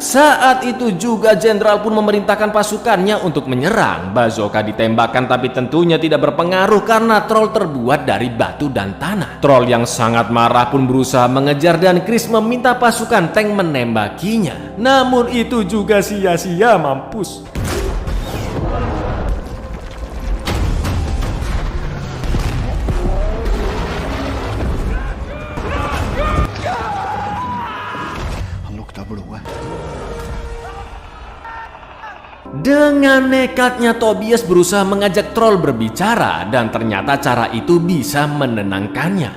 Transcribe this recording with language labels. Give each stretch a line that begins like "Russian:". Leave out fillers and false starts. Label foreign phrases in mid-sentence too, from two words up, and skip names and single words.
Indonesian: Saat itu juga jenderal pun memerintahkan pasukannya untuk menyerang. Bazooka ditembakkan tapi tentunya tidak berpengaruh karena troll terbuat dari batu dan tanah. Troll yang sangat marah pun berusaha mengejar dan Chris meminta pasukan tank menembakinya. Namun itu juga sia-sia, mampus.
Norwegian: Han lukta blodet.
Indonesian: Dengan nekatnya Tobias berusaha mengajak troll berbicara dan ternyata cara itu bisa menenangkannya.